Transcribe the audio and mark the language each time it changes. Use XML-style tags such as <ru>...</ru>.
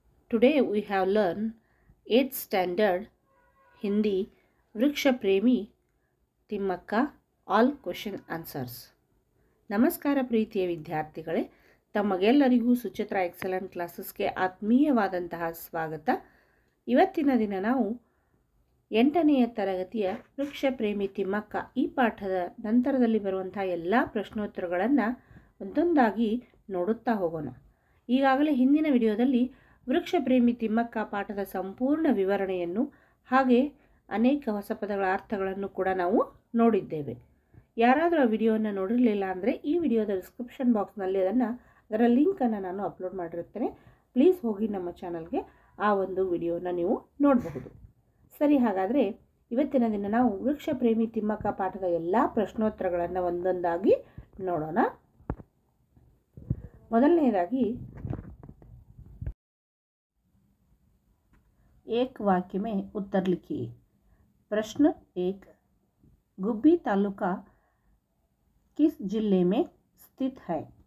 <en>Today we have learned 8th standard Hindi Vriksha Premi Timmakka all question answers.</en> <kn>ನಮಸ್ಕಾರ ಪ್ರೀತಿಯ ವಿದ್ಯಾರ್ಥಿಗಳೇ, ತಮಗೆಲ್ಲರಿಗೂ Suchitra excellent ಕ್ಲಾಸಸ್ಗೆ ಆತ್ಮೀಯವಾದಂತಹ ಸ್ವಾಗತ. ಇವತ್ತಿನ ದಿನ ನಾವು 8ನೆಯ ತರಗತಿಯ ವೃಕ್ಷ ಪ್ರೇಮಿ ತಿಮ್ಮಕ್ಕ ಈ ಪಾಠದ ನಂತರದಲ್ಲಿ ಬರುವಂತಹ ಎಲ್ಲ ಪ್ರಶ್ನೋತ್ತರಗಳನ್ನು ಒಂದೊಂದಾಗಿ ನೋಡುತ್ತಾ ಹೋಗೋಣ. ಈಗಾಗಲೇ ಹಿಂದಿನ ವಿಡಿಯೋದಲ್ಲಿ ವೃಕ್ಷ ಪ್ರೇಮಿ ತಿಮ್ಮಕ್ಕ ಪಾಠದ ಸಂಪೂರ್ಣ ವಿವರಣೆಯನ್ನು ಹಾಗೆ ಅನೇಕ ಹೊಸ ಪದಗಳ ಅರ್ಥಗಳನ್ನು ಕೂಡ ನಾವು ನೋಡಿದ್ದೇವೆ. ಯಾರಾದರೂ ಆ ವಿಡಿಯೋವನ್ನು ನೋಡಿರಲಿಲ್ಲ ಅಂದರೆ ಈ ವಿಡಿಯೋದ ಡಿಸ್ಕ್ರಿಪ್ಷನ್ ಬಾಕ್ಸ್ನಲ್ಲಿ ಅದರ ಲಿಂಕನ್ನು ನಾನು ಅಪ್ಲೋಡ್ ಮಾಡಿರುತ್ತೇನೆ. ಪ್ಲೀಸ್ ಹೋಗಿ ನಮ್ಮ ಚಾನಲ್ಗೆ ಆ ಒಂದು ವಿಡಿಯೋನ ನೀವು ನೋಡಬಹುದು. ಸರಿ, ಹಾಗಾದರೆ ಇವತ್ತಿನ ದಿನ ನಾವು ವೃಕ್ಷ ಪ್ರೇಮಿ ತಿಮ್ಮಕ್ಕ ಪಾಠದ ಎಲ್ಲ ಪ್ರಶ್ನೋತ್ತರಗಳನ್ನು ಒಂದೊಂದಾಗಿ ನೋಡೋಣ.</kn> <hi>ಮೊದಲನೆಯದಾಗಿ एक वाक्य में उत्तर लिखिए. प्रश्न 1. गुब्बी तालुका किस जिले में स्थित है?</hi>